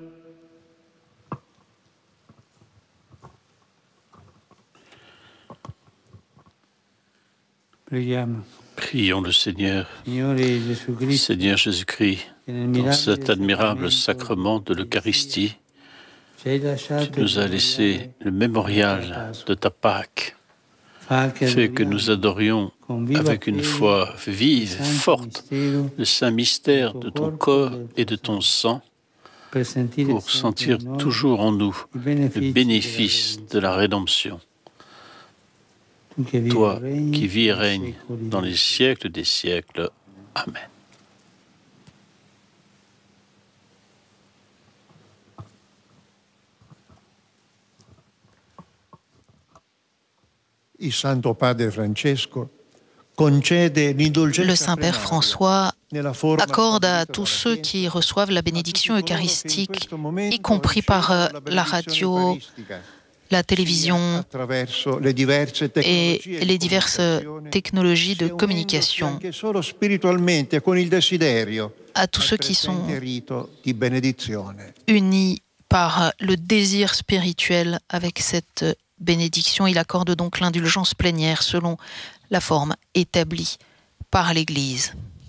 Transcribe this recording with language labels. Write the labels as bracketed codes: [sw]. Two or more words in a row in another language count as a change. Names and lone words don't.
[it] Preghiamo. [fr] Prions le Seigneur. [it] Signore Gesù Cristo, [fr] Seigneur Jésus-Christ, dans cet admirable sacrement de l'Eucharistie, [it] ci hai tu lasciato [fr] nous as laissé le mémorial de ta Pâque, fait que nous adorions avec une foi vive, forte, le saint mystère de ton corps et de ton sang, pour sentir toujours en nous le bénéfice de la rédemption. Toi qui vis et règnes dans les siècles des siècles. Amen. [it] Il Santo Padre Francesco concede l'indulgenza [fr] Le Saint-Père [it] plenaria [fr] François [it] nella forma [fr] accorde à [it] stabilita [fr] tous [it] dalla [fr] ceux [it] Chiesa, [fr] qui reçoivent la [it] a [fr] bénédiction [it] tutti coloro che in [fr] eucharistique, [it] questo momento [fr] y compris par [it] ricevono la benedizione [fr] radio, [it] eucaristica, [fr] la télévision [it] attraverso le diverse [fr] et [it] tecnologie di [fr] les diverses [it] comunicazione, [fr] technologies de [it] sia unendosi [fr] communication, [it] anche solo spiritualmente con il desiderio [fr] à tous [it] al [fr] ceux qui sont [it] presente rito di benedizione. [fr] unis par le désir spirituel avec cette bénédiction. Il accorde donc l'indulgence plénière selon la forme établie par l'Église.